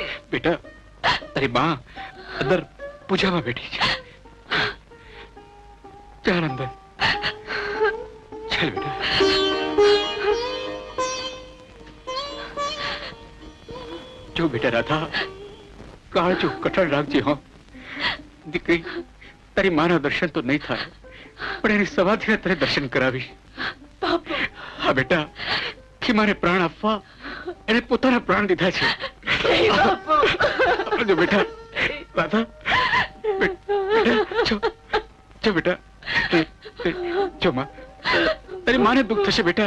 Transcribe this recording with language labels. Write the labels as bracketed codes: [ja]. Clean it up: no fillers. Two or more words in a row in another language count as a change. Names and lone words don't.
[hi] बेटा तारी मां अंदर पूजा में बैठी है। चल अंदर, चल बेटा। [gu] જો બેટા રાધા, કાળજૂ કઠણ રાખજે હો। દીકરી, તારી માના દર્શન તો નહીં થાય, પણ એની સમાધિ અત્રે દર્શન કરાવીશ। બાપુ, હા બેટા, ખીમાને પ્રાણ આપવા એને પોતાના પ્રાણ દીધા છે। બાપુ, જો બેટા રાધા, બેટા જો બેટા, જો માં, તારી માને દુઃખ થશે બેટા।